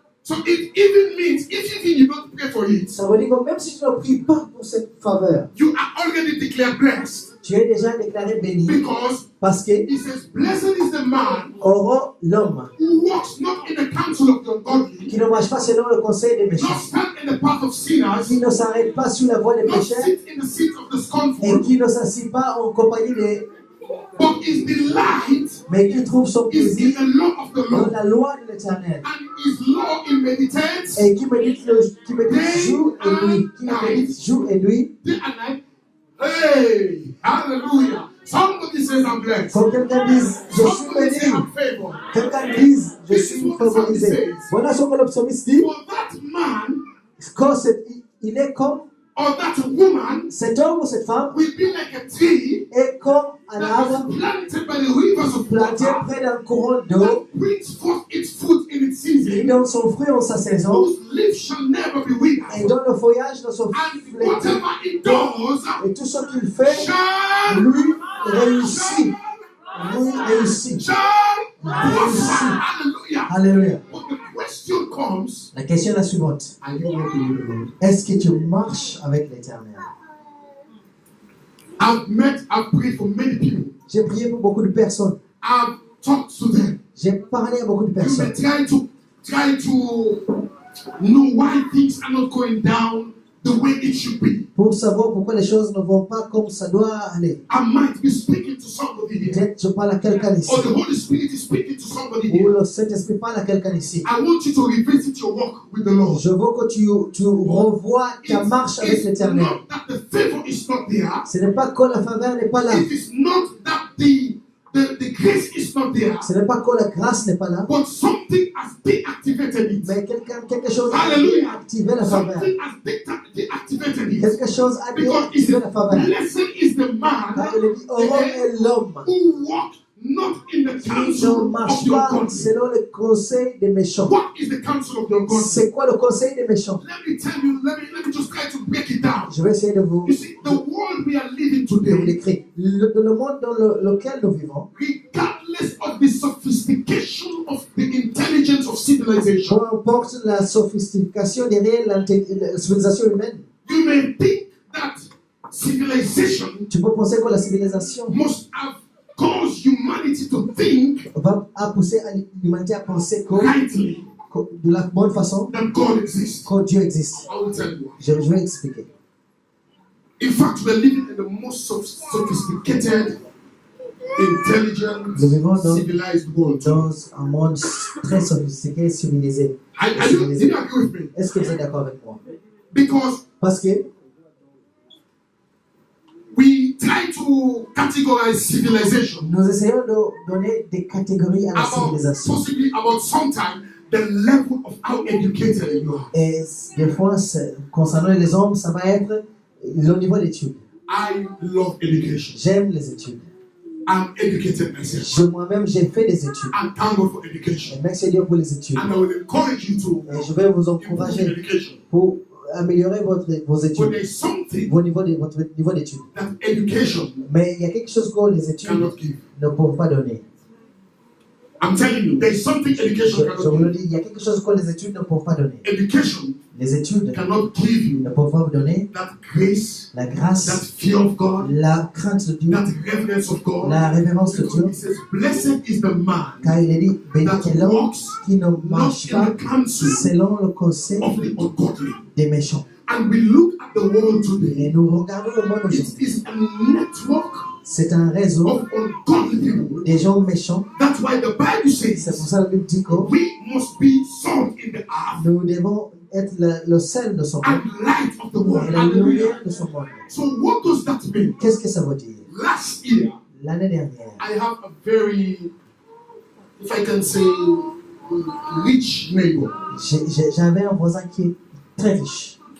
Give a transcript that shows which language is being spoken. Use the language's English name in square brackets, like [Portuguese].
[English] So it even means if you don't pray for it, [French] ça veut dire que même si tu ne pries pas pour cette faveur, [English] you are already declared blessed. [French] Tu es déjà déclaré béni. Parce que [English] he says, blessed is the man [French] l'homme [English] who walks not in the counsel of the ungodly, [French] qui ne marche pas selon le conseil des méchants, [English] not stand in the path of sinners, [French] qui ne s'arrête pas sur la voie des [English] not [French] pécheurs, [English] sit in the seat of the scornful, [French] et qui ne s'assied pas en compagnie des [English] but his delight [French] mais qui trouve son [English] is in [French] plaisir [English] the law of the [French] dans [English] Lord, [French] la loi de l'Éternel, [English] and his law he meditates [French] et qui médite jour et nuit, qui médite jour et nuit. [English] Day and night. Hey, hallelujah. Somebody says I'm blessed. [French] Quand quelqu'un dise je suis [English] Somebody say [French] béni, [English] I'm favored. [French] quelqu'un dise je suis favorisé. Voilà ce que le psalmiste dit. [English] For that man [French] Quand il est comme [English] or that woman [French] cet homme ou cette femme [English] will be like a tree [French] est comme un [English] that [French] arbre [English] is planted by the rivers of [French] planté [English] water [French] près d'un courant d'eau [English] that brings forth its fruit in its [French] qui [English] season, [French] donne son fruit en sa saison [English] whose leaf shall never be withered. [French] et dont le feuillage ne se [English] And [French] flétrit. [English] whatever it does [French] Et tout ce qu'il fait, [English] shall [French] lui réussit. Lui réussit. [English] shall [French] Réussit. [English] Hallelujah. [French] Alléluia. [English] But the question comes, [French] La question est la suivante. [English] are you walking with the Lord? [French] Est-ce que tu marches avec l'Éternel? [English] I've prayed for many people. [French] J'ai prié pour beaucoup de personnes. [English] I've talked to them. [French] J'ai parlé à beaucoup de [English] You may [French] personnes. [English] try to know why things are not going down the way it should be. [French] Pour savoir pourquoi les choses ne vont pas comme ça doit aller. [English] I might be speaking to somebody here, [French] Peut-être je parle à quelqu'un ici. [English] or the Holy Spirit is speaking to somebody [French] Ou [English] here. [French] le Saint-Esprit parle à quelqu'un ici. [English] I want you to revisit your walk with the Lord. [French] Je veux que tu revoies ta marche avec [English] It's [French] l'Éternel. [English] not that the favor is not there. [French] Ce n'est pas que la faveur n'est pas là. [English] It is not that the grace is not there. [French] Ce n'est pas que la grâce n'est pas là. [English] But something has deactivated it. [French] Mais quelque chose a [English] Hallelujah. [French] activé la faveur. [English] Something has deactivated it. [French] Quelque chose a [English] Because it [French] déactivé la faveur. [English] says, blessed is the man [French] Car il dit, heureux est l'homme [English] who walks not in the [French] qui [English] counsel [French] ne [English] of [French] marche [English] the [French] pas [English] ungodly. [French] selon le conseil des méchants. [English] What is the counsel of the ungodly? [French] C'est quoi le conseil des méchants? [English] Let me tell you, let me just try to break it down. [French] Je vais essayer de vous [English] You see, the world we are living today, [French] l'écrire. Le monde dans lequel nous vivons, [English] regardless of the sophistication of the intelligence of civilization, [French] peu importe la sophistication derrière la civilisation humaine, [English] you may think that civilization [French] tu peux penser que la civilisation [English] must have caused humanity to think [French] a poussé l'humanité à penser [English] rightly [French] de la bonne façon [English] that God exists. [French] que Dieu existe. [English] I will tell you. [French] Je vais expliquer. [English] In fact, we're living in the most sophisticated, intelligent, [French] Nous vivons [English] civilized world. [French] dans un monde très sophistiqué, civilisé. [English] Do you agree with me? [French] Est-ce que vous êtes d'accord avec moi? [English] Because [French] Parce que [English] we try to categorize civilization [French] nous essayons de donner des catégories à la civilisation. [English] possibly about sometime the level of how educated you are. [French] Et des fois, concernant les hommes, ça va être le niveau d'études. [English] I love education. [French] J'aime les études. [English] I'm educated myself. [French] Moi-même, j'ai fait des études. [English] And thank God for education. [French] Et merci Dieu pour les études. [English] And I will encourage you to [French] Et je vais vous [English] improve [French] encourager [English] education. [French] pour améliorer vos [English] But [French] études, [English] there's something [French] votre niveau d'études. [English] that education [French] Mais il y a quelque chose que les études [English] cannot give. [French] ne peuvent pas donner. [English] I'm telling you, there's something education [French] Je vous [English] cannot [French] le [English] give. [French] dis, il y a quelque chose que les études ne peuvent pas donner. [English] Education [French] Les études [English] cannot give you [French] ne peuvent pas vous donner [English] that grace, [French] la [English] that [French] grâce, [English] fear of God, [French] la crainte de Dieu, [English] that reverence of God. [French] la révérence de [English] Because [French] Dieu. [English] it says, blessed is the man [French] Car il est dit, béni [English] that [French] est l'homme [English] walks [French] qui ne [English] not [French] marche [English] in [French] pas [English] the counsel [French] selon le conseil [English] of the ungodly. [French] des méchants. [English] And we look at the world today. [French] Et nous regardons le monde [English] It [French] aujourd'hui. [English] is a network [French] C'est un réseau [English] of ungodly people. [French] des gens méchants. [English] That's why the Bible [French] C'est pour [English] says [French] ça que la Bible dit que [English] we must be salt in the earth [French] nous devons être le sel de son monde [English] and light of the world. [French] et la [English] Hallelujah. [French] lumière de son monde. [English] So what does that mean? [French] Qu'est-ce que ça veut dire? [English] Last year, [French] L'année dernière, [English] I have a very, if I can say, rich neighbor. [French] j'avais un voisin qui est très riche.